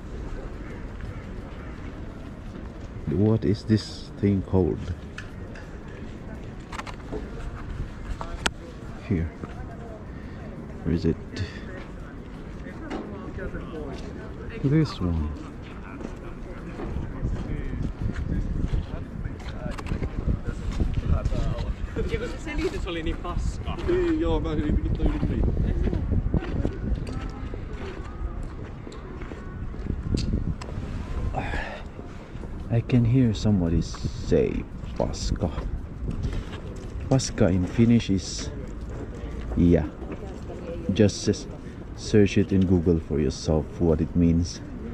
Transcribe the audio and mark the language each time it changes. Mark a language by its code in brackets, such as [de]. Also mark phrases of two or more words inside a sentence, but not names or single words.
[en] What is this thing called? Here. Where is it? This one. [fi] Ja kun se selitys oli niin paskaa. Joo, mä yritin yli. [en] I can hear somebody say paska. Paska in Finnish is yeah. Just search it in Google for yourself what it means.